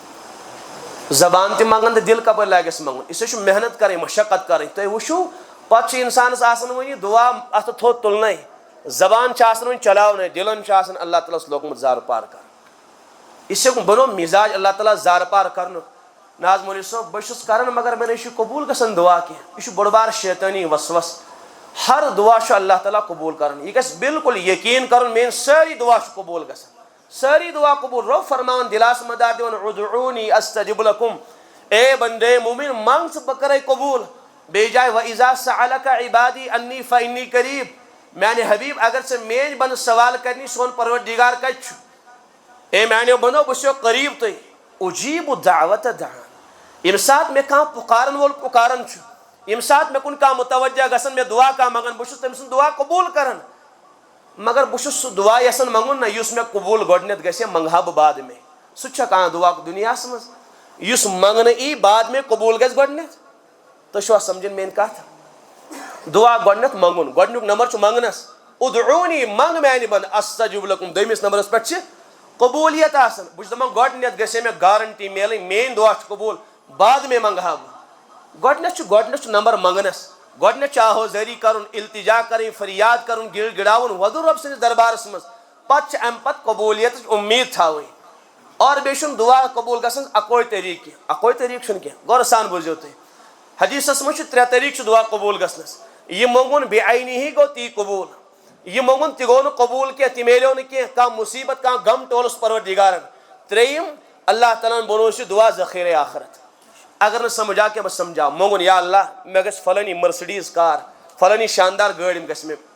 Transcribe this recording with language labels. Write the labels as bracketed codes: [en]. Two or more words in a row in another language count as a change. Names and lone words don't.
[ks] زبان تہِ منگان تہٕ دل کپٲرۍ لاگٮ۪س منگُن اسے چھُ محنت کرٕنۍ مشقت کرٕنۍ تُہۍ وٕچھِو پتہٕ چھُ انسانس آسان وۄنۍ یہِ دعا اتھٕ تھوٚد تُلنَے زبان چھِ آسان وۄنۍ چلاونَے دلن چھُ آسان اللہ تعالیٰ ہس لوگمُت زار پار کرُن اسے بنو مزاج اللہ تعالیٰ زار پار کرنُک نہ حظ مولوی صٲب بہٕ چھُس کران مگر مےٚ نَے چھُ قبوٗل گژھان دعا کینٛہہ یہِ چھُ بوٚڑ بار شیطٲنی وسوس ہر دعا چھُ اللہ تعالیٰ قبوٗل کران یہِ گژھِ بالکل یقیٖن کرُن میٲنۍ سٲری دعا چھِ قبوٗل گژھان سٲری دعا قبوٗل رۄب فرماوان دِلاس مداد دِوان [ar] ادعوٗنی استجب لکم [ks] اے بندے مومن منگ ژٕ بہٕ کرے قبوٗل بیٚیہِ جایہِ [ar] وَإِذا سألك عبادی انی فإنی قریٖب [ks] میانہِ حبیٖب اگر ژٕ میٲنۍ بنٛدٕ سوال کرنی سون پروردگار کتہِ چھُ اے میانیو بنٛدو بہٕ چھُسو قریٖب تُہۍ [ar] اُجیٖبُ دعوت دعان [ks] ییٚمہِ ساتہٕ مےٚ کانٛہہ پُکارن وول پُکاران چھُ ییٚمہِ ساتہٕ مےٚ کُن کانٛہہ متوجہ گژھان مےٚ دعا کانٛہہ منگان بہٕ چھُس تٔمۍ سُنٛد دعا قبوٗل کران مگر بہٕ چھُس سُہ دعا یژھان منگُن نہ یُس مےٚ قبوٗل گۄڈٕنیتھ گژھِ منگہٕ ہا بہٕ [ur] بعد میں [ks] سُہ تہِ چھا کانٛہہ دعا دُنیاہس منٛز یُس منگنہٕ ای [ur] بعد میں [ks] قبوٗل گژھِ گۄڈٕنیتھ تُہۍ چھِوا سمجھان میٲنۍ کتھ دعا گۄڈٕنیتھ منگُن گۄڈٕنیُک نمبر چھُ منگنس ادعوٗنی منگ میانہِ بنٛدٕ [ar] استجب لکم [ks] دوٚیمِس نمبرس پٮ۪ٹھ چھِ قبوٗلیت آسان بہٕ چھُس دپان گۄڈٕنیتھ گژھِ مےٚ گارنٹی میلٕنۍ میٲنۍ دعا چھُ قبوٗل بعد میں منگہٕ ہا بہٕ گۄڈٕنیتھ چھُ نمبر منگنس گۄڈٕنیتھ چھُ آہوزٲری کرُن التجا کرٕنۍ فریاد کرُن گِڑ گِڑاوُن وۄدُر رۄب سٕنٛدِس دربارس منٛز پتہٕ چھِ امہِ پتہٕ قبوٗلیتٕچ اُمید تھاوٕنۍ اور بیٚیہِ چھُنہٕ دعا قبوٗل گژھان اکوے طریٖقہٕ کینٛہہ اکوے طریٖقہٕ چھُنہٕ کینٛہہ غورٕ سان بوٗزِو تُہۍ حدیٖثس منٛز چھِ 3 طریٖقہٕ چھُ دعا قبوٗل گژھنس یہِ موٚنگُن بے عینی گوٚو تی قبوٗل یہِ موٚنگُن تہِ گوٚو نہٕ قبوٗل کینٛہہ تہِ میلیو نہٕ کینٛہہ کانٛہہ مُصیبت کانٛہہ غم ٹولُس پروردگارن ترٛیٚیِم اللہ تعالیٰ ہن بنووُس یہِ دعا ذخیرے آخرت اگر نہٕ سمجھ آو کینٛہہ بہٕ سمجھاو موٚنگُن یا اللہ مےٚ گژھِ فلٲنی مرسڈیٖز کار فلٲنی شاندار گٲڑۍ یِم گژھِ مےٚ